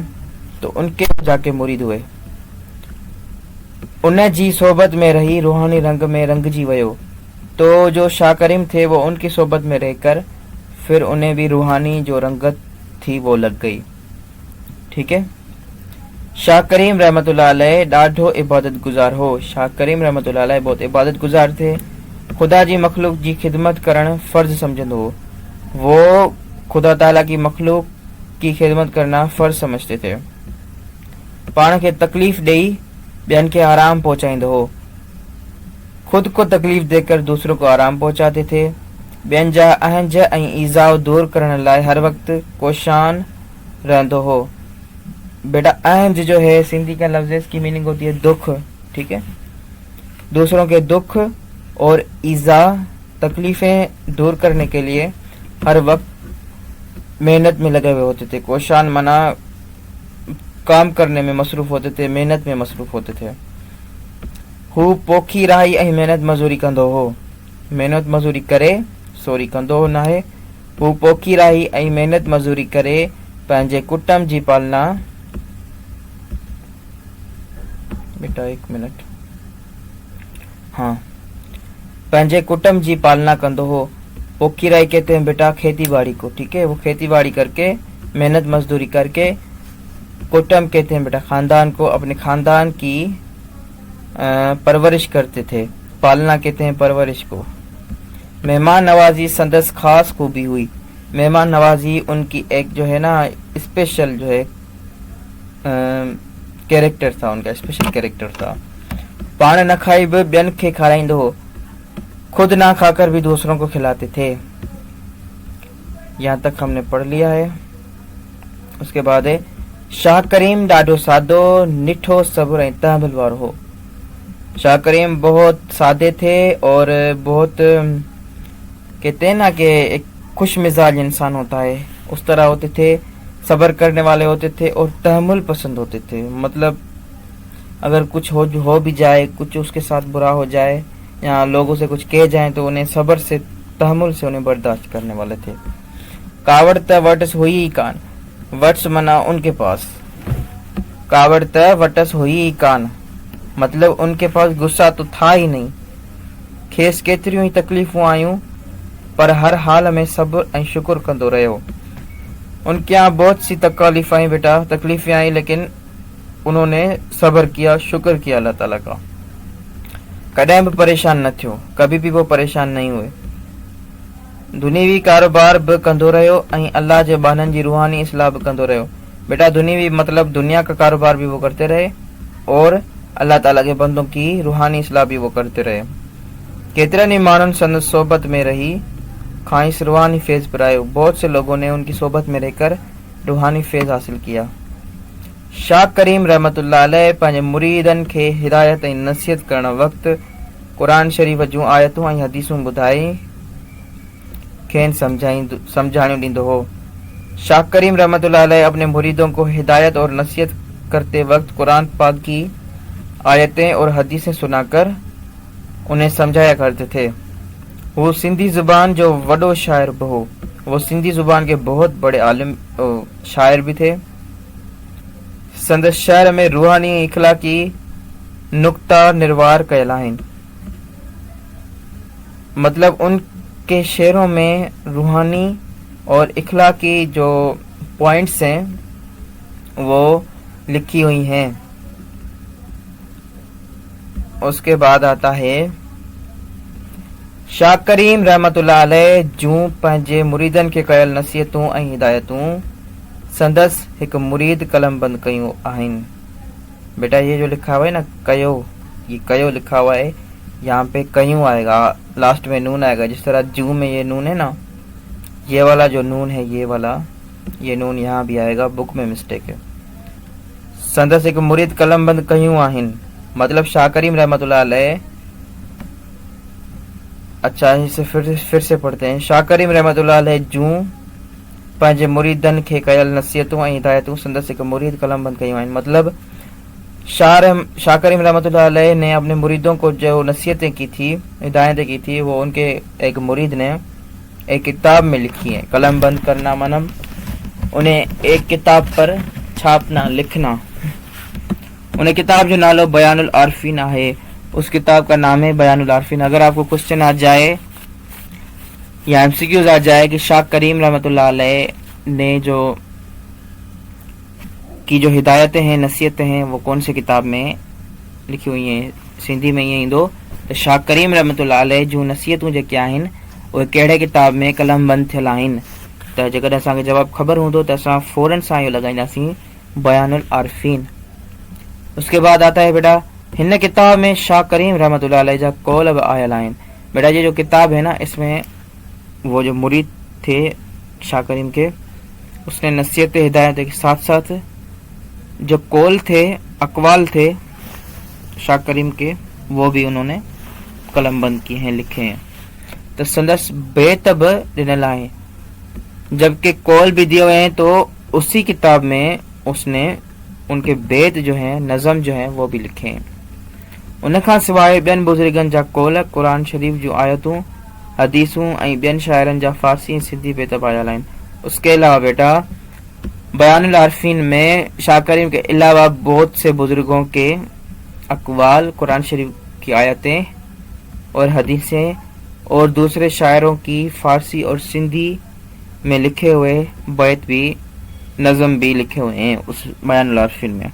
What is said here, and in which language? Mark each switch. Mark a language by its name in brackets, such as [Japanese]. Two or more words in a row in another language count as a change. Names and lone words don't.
[Hindi] तो उनके जाके मुरीद हुए। [Sindhi] उन जी सोबत में रही रूहानी रंग में रंगजी वयो। [Hindi] तो जो शाह करीम थे वो उनकी सोबत में रहकर फिर उन्हें भी रूहानी जो रंगत थी वो लग गई। ठीक है, [Sindhi] शाह करीम रहमतुल्लाह अलैह ॾाढो इबादत गुज़ार हो। [Hindi] शाह करीम रहमतुल्लाह अलैह बहुत इबादत गुज़ार थे। [Sindhi] खुदा जी मखलूक जी खिदमत करण फ़र्ज़ समझंदो हो। [Hindi] वो खुदा ताला की मखलूक की खिदमत करना फ़र्ज़ समझते थे। [Sindhi] पाण खे तकलीफ़ ॾेई ॿियनि खे आराम पहुचाईंदो हो। [Hindi] खुद को तकलीफ़ देकर दूसरों को आराम पहुंचाते थे। [Sindhi] ॿियनि जा अहंज ऐं ईज़ाव दूर करण लाइ हर वक्त कोशान रहंदो हो। [Hindi] बेटा अहंज जो है सिंधी का लफ्ज़ है, इसकी मीनिंग होती है दुख। ठीक है, दूसरों के दुख और ईज़ा तकलीफ़ें दूर करने के लिए हर वक्त मेहनत में लगे हुए होते थे। कोशान मना काम करने में मसरूफ़ होते थे, मेहनत में मसरूफ़ होते थे। [Sindhi] हू पोखी राही ऐं मेहनत मज़ूरी कंदो हो। मेहनत मज़ूरी करे सोरी कंदो न आहे। हू पोखी राही ऐं मेहनत मज़ूरी करे पंहिंजे कुटुंब जी पालना, [Hindi] बेटा 1 मिनट, हाँ, [Sindhi] पंहिंजे कुटुंब जी पालना कंदो हो। [Hindi] पोखी राही कहते हैं बेटा खेती बाड़ी को। ठीक है, वो खेती बाड़ी करके मेहनत मजदूरी करके, कुटुंब कहते हैं बेटा खानदान को, अपने खानदान की परवरिश करते थे। पालना कहते हैं परवरिश को। [Sindhi] मेहमान नवाजी संदस खास खूबी हुई। [Hindi] मेहमान नवाजी उनकी एक जो है ना स्पेशल जो है कैरेक्टर था, उनका स्पेशल कैरेक्टर था। [Sindhi] पान न खाई भी ॿियनि खे खाराईंदो हो। [Hindi] खुद ना खाकर भी दूसरों को खिलाते थे। यहाँ तक हमने पढ़ लिया है। उसके बाद है [Sindhi] शाह करीम ॾाढो सादो निठो सब्र ऐं तहमुल वारो हो। [Hindi] शाह करीम बहुत सादे थे और बहुत कहते हैं ना कि एक खुश मिजाज इंसान होता है, उस तरह होते थे। सब्र करने वाले होते थे और तहमुल पसंद होते थे। मतलब अगर कुछ हो भी जाए, कुछ उसके साथ बुरा हो जाए या लोगों से कुछ कह जाए तो उन्हें सब्र से तहमुल से उन्हें बर्दाश्त करने वाले थे। [Sindhi] कावड़ त वटस हुई ही कान। वट्स मना [Hindi] उनके पास, [Sindhi] कावड़ त वटस हुई ही कान [Hindi] मतलब उनके पास गुस्सा तो था ही नहीं। [Sindhi] खेस केतिरियूं ही तकलीफ़ूं आयूं पर हर हाल में सब्र ऐं शुक्र कंदो रहियो। [Hindi] उनके यहाँ बहुत सी तकलीफ़ आई बेटा, तकलीफ़ें आई, लेकिन उन्होंने सब्र किया, शुक्र किया अल्लाह ताला का। [Sindhi] कॾहिं भी परेशान न थियो, [Hindi] कभी भी वो परेशान नहीं हुए। [Sindhi] दुनियावी कारोबार बि कंदो रहियो ऐं अल्लाह जे बाननि जी रूहानी इस्लाह बि कंदो रहियो। [Hindi] बेटा दुनियावी मतलब दुनिया का कारोबार भी वो करते रहे और अल्लाह ताला के बंदों की रूहानी इस्लाह भी वो करते रहे। [Sindhi] केतरनि माण्हुनि संदसि सोबत में रही खाइस रूहानी फैज़ पिरायो। [Hindi] बहुत से लोगों ने उनकी सोबत में रहकर रूहानी फैज़ हासिल किया। [Sindhi] शाह करीम रहमतुल्लाह अलैह पंहिंजे मुरीदनि खे हिदायत ऐं नसीहत करण वक़्तु क़ुरान शरीफ़ जूं आयतूं ऐं हदीसूं ॿुधाए खेनि समझाणियूं ॾींदो हो। [Hindi] शाह करीम रहमतुल्लाह अलैह अपने मुरीदों को हिदायत और नसीहत करते वक्त कुरान पाक की आयतें और हदीसें सुनाकर उन्हें समझाया करते थे। [Sindhi] वो सिंधी जुबान जो वडो शायर हो, [Hindi] वो सिंधी जुबान के बहुत बड़े आलिम शायर भी थे। [Sindhi] संदस शहर में रूहानी इखलाकी नुक्ता निर्वार कयल आहिनि, [Hindi] मतलब उनके शेरों में रूहानी और इखलाकी जो पॉइंट्स हैं वो लिखी हुई हैं। उसके बाद आता है [Sindhi] शाह करीम रहमतुल्लाह अलैह जूं पंहिंजे मुरीदनि खे कयल नसीहतूं ऐं हिदायतूं संदसि हिकु मुरीद कलम बंद कयूं आहिनि। [Hindi] बेटा ये जो लिखा हुआ है ना कयो, ये कयो लिखा हुआ है, यहाँ पे कयूं आएगा, लास्ट में नून आएगा। जिस तरह जू में ये नून है ना, ये वाला जो नून है ये वाला, ये नून यहाँ भी आएगा, बुक में मिस्टेक है। [Sindhi] संदसि हिकु मुरीद कलम बंद कयूं आहिनि, [Hindi] मतलब शाह करीम रहमतुल्लाह अलैह। अच्छा इसे फिर से पढ़ते हैं। [Sindhi] शाह करीम रहमतुल्लाह अलैह जूं पंहिंजे मुरीदनि खे कयल नसीहतूं ऐं हिदायतूं संदसि हिकु मुरीद कलम बंद कयूं आहिनि, [Hindi] मतलब शाह करीम रहमतुल्लाह अलैह ने अपने मुरीदों को जो नसीहतें की थी, हिदायतें की थी, वो उनके एक मुरीद ने एक किताब में लिखी है। कलम बंद करना मनम उन्हें एक किताब पर छापना, लिखना। [Sindhi] उन्हें किताब जो नालो बयानुल आरफीन है, [Hindi] उस किताब का नाम है बयानुल आरफीन। अगर आपको क्वेश्चन आ जाए या एमसीक्यूज आ जाए कि शाह करीम रहमतुल्लाह अलैह ने जो हिदायतें हैं, नसीहतें हैं, वो कौन सी किताब में लिखी हुई हैं, [Sindhi] सिंधी में ईअं ईंदो त शाह करीम रहमतुल्लाह अलैह जूं नसीहतूं जेके आहिनि उहे कहिड़े किताब में कलम बंद थियल आहिनि। त जेकॾहिं असांखे जवाबु ख़बर हूंदो त असां फ़ौरन सां इहो लॻाईंदासीं बयानुल आरफीन। [Hindi] उसके बाद आता है बेटा [Sindhi] हिन किताब में शाह करीम रहमतुल्लाह अलैह जा कौल बि आयल आहिनि। [Hindi] बेटा ये जो किताब है ना, इसमें वो जो मुरीद थे शाह करीम के, उसने नसीहत हिदायत के साथ साथ जो कौल थे, अकवाल थे शाह करीम के, वो भी उन्होंने कलम बंद किए हैं, लिखे हैं। [Sindhi] तो संदस बेत बि ॾिनल आहे, [Hindi] जबकि कौल भी दिए हुए हैं, तो उसी किताब में उसने उनके बेत जो हैं, नज़म जो हैं, वो भी लिखे हैं। [Sindhi] उनखां सवाइ ॿियनि बुज़ुर्गनि जा कौल, क़ुरान शरीफ़ जूं आयतूं, हदीसूं ऐं ॿियनि शाइरनि जा फ़ारसी ऐं सिंधी बेत बि आयल आहिनि। [Hindi] उसके अलावा बेटा बयानुल आरफीन में शाह करीम के अलावा बहुत से बुजुर्गों के अकवाल, कुरान शरीफ की आयतें और हदीसें और दूसरे शायरों की फ़ारसी और सिंधी में लिखे हुए बैत भी, नज़म भी लिखे हुए हैं उस बयानुल आरफीन में।